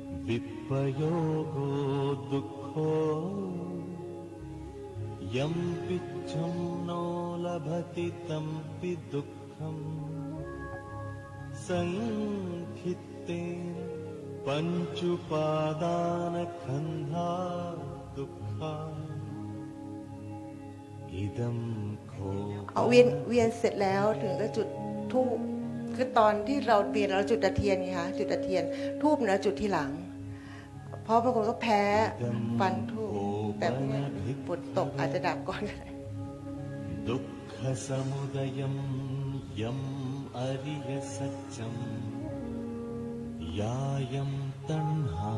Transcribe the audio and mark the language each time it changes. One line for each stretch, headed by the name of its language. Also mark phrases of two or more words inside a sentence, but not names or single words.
Pali: विप्रयोगो दुःखो यं पिच्छं नो लभति तं पि दुःखम् संखित्तेन पञ्चुपादानखन्धा दुःखा इदं खो
Thai: เอาเวียนเสร็จแล้วถึงจะจุดธูปคือตอนที่เราเวียนเราจุดตะเทียนไงคะจุดตะเทียนธูปนะจุดทีหลังเพราะบางคนก็แพ้ฟันธูปแต่ฝนตกอาจจะดับก่อนก็ได้
Pali: ดุขสมุทัยยัมอริยสัจจัมยายัมตัณหา